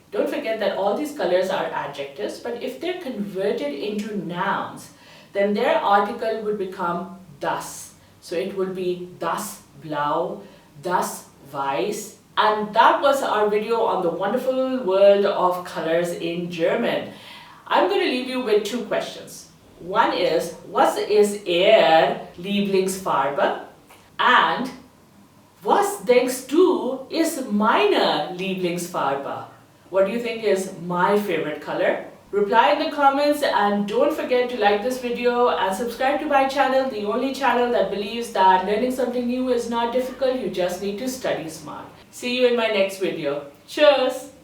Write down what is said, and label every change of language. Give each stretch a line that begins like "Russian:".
English: Don't forget that all these colors are adjectives, but if they're converted into nouns, then their article would become das. So it would be das Blau, das Weiß. And that was our video on the wonderful world of colors in German. I'm going to leave you with two questions. One is,
German: was ist Lieblingsfarbe? And was denkst du ist meine Lieblingsfarbe?
English: What do you think is my favorite color? Reply in the comments and don't forget to like this video and subscribe to my channel, the only channel that believes that learning something new is not difficult, you just need to study smart. See you in my next video. Cheers!